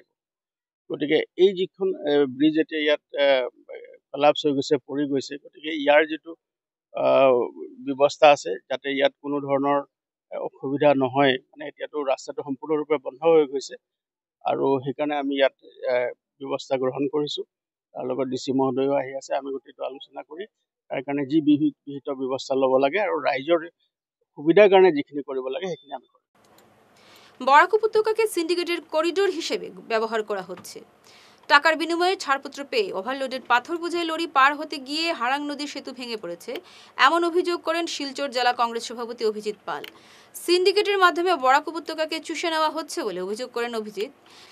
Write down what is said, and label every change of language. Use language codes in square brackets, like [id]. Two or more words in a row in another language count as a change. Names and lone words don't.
[as] গতিকে এই যিখন ব্ৰিজ এতিয়া ইয়াত কলাপছ হৈ গৈছে, পৰি গৈছে, গতিকে ইয়াৰ যিটো ব্যৱস্থা আছে যাতে ইয়াত কোনো ধৰণৰ অসুবিধা নহয়, মানে এতিয়াতো ৰাস্তাটো সম্পূৰ্ণৰূপে বন্ধ হৈ গৈছে, আৰু সেইকাৰণে আমি ইয়াত ব্যৱস্থা গ্ৰহণ কৰিছোঁ। তাৰ লগত ডিচি মহোদয়ো আহি আছে, আমি গোটেইটো আলোচনা কৰি তাৰ কাৰণে যি বিহিত ব্যৱস্থা ল'ব লাগে আৰু ৰাইজৰ সুবিধাৰ কাৰণে যিখিনি কৰিব লাগে সেইখিনি আমি কৰিম। [bn] বরাক উপত্যকাকে সিন্ডিকেটের করিডোর হিসেবে ব্যবহার করা হচ্ছে। টাকার বিনিময়ে ছাড়পত্র পেয়ে ওভারলোডেড পাথর বোঝাই লরি পার হতে গিয়ে হারাং নদীর সেতু ভেঙে পড়েছে, এমন অভিযোগ করেন শিলচর জেলা কংগ্রেস সভাপতি অভিজিৎ পাল। সিন্ডিকেটের মাধ্যমে বরাক উপত্যকাকে চুষে নেওয়া হচ্ছে বলে অভিযোগ করেন অভিজিৎ।